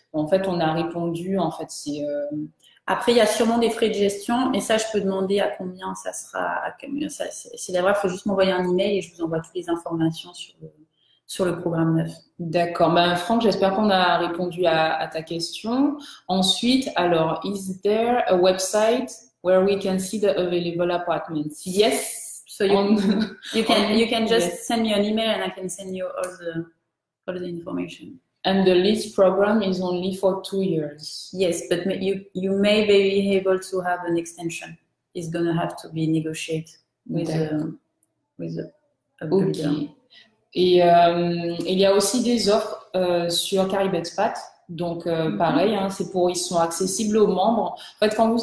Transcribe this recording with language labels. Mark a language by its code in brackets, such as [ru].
[fr] En fait, on a répondu. En fait, Après, il y a sûrement des frais de gestion, et ça, je peux demander à combien ça sera. C'est d'abord, il faut juste m'envoyer un email et je vous envoie toutes les informations sur le programme 9. D'accord. Franck, j'espère qu'on a répondu à ta question. Ensuite, alors, [en] is there a website where we can see the available apartments? Yes. So you can just send me an email and I can send you all the information. And the lease program is only for 2 years. Yes, but you may be able to have an extension. It's going to have to be negotiated with the builder. [fr] Et il y a aussi des offres sur Caribe Expat. Donc pareil, ils sont accessibles aux membres. En fait,